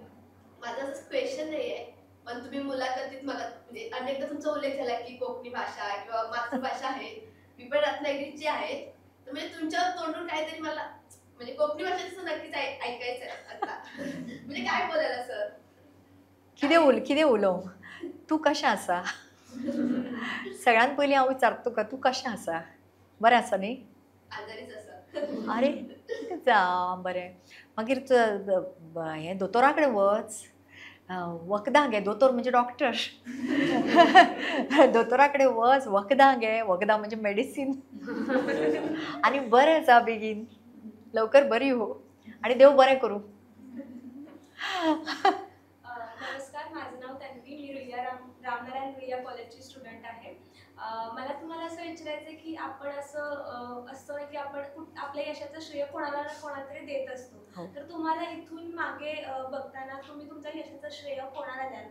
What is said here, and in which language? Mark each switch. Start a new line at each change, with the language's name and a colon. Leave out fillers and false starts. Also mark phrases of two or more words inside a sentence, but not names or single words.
Marathi: माझा असं क्वेश्चन नाही आहे, पण तुम्ही मुलाखतीत मला म्हणजे अनेकदा तुमचा उल्लेख झाला की कोकणी भाषा किंवा मातृभाषा आहे. मी पण रत्नागिरीची आहे, तर म्हणजे तुमच्या तोंडून काहीतरी मला म्हणजे कोकणी भाषेचं नक्कीच ऐकायचं आहे आता. म्हणजे काय बोलायला सर?
Konkani: कितें उलोवं? तू कशें आसा? सगळ्यान पयलीं हांव विचारता तुका, तू कशें आसा? बरें आसा न्ही? आजारीच असं. अरे कितें जावं बरें. मागीर हें दोतोरा कडेन वच. वखदां घे. दोतोर म्हणजे डॉक्टर. दोतोरा कडेन वच, वखदां घे. वखदां म्हणजे मेडिसीन. आनी बरें जा बेगीन.
Marathi: लवकर बरी हो आणि
Konkani: देव बरें करूं.
Marathi: नमस्कार, माझं नाव तन्वी. मी रामनारायण रुईया कॉलेजची स्टुडंट आहे. मला तुम्हाला असं विचारायचं आहे की आपण असतं ना की आपण आपल्या यशाचं श्रेय कोणाला ना कोणाला तरी देत असतो. तर तुम्हाला इथून मागे बघताना तुम्ही तुमच्या यशाचं श्रेय कोणाला द्याल?